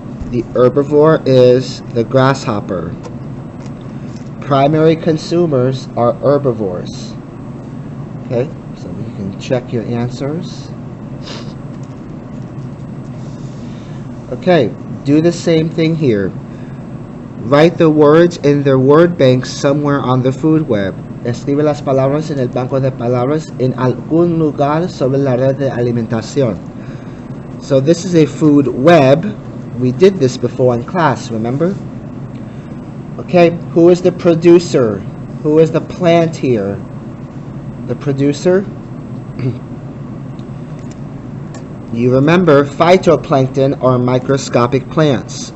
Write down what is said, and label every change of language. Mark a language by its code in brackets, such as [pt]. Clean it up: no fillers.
[en] The herbivore is the grasshopper. Primary consumers are herbivores. Okay, so you can check your answers. Okay, do the same thing here. Write the words in the word bank somewhere on the food web. [es] Escribe las palabras en el banco de palabras en algún lugar sobre la red de alimentación. [en] So this is a food web. We did this before in class, remember? Okay, who is the producer? Who is the plant here? The producer? You remember phytoplankton are microscopic plants.